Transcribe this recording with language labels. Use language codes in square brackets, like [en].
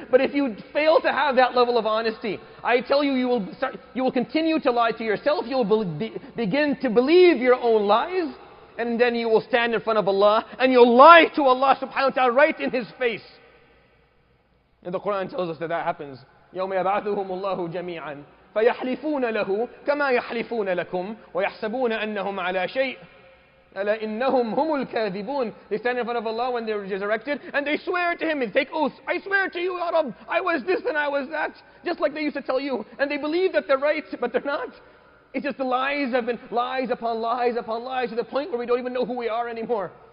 [en] But if you fail to have that level of honesty, I tell you, you will continue to lie to yourself. You will begin to believe your own lies, and then you will stand in front of Allah, and you'll lie to Allah subhanahu wa ta'ala right in His face. And the Quran tells us that happens. [ar] يَوْمَ يَبْعَثُهُمُ اللَّهُ جَمِيعًا فيحلفون له كما يحلفون لكم ويحسبون أنهم على شيء ألا إنهم هم الكاذبون. [en] They stand in front of Allah when they're resurrected and they swear to Him and take oaths. I swear to you, Ya Rabb, I was this and I was that. Just like they used to tell you. And they believe that they're right, but they're not. It's just the lies have been lies upon lies upon lies to the point where we don't even know who we are anymore.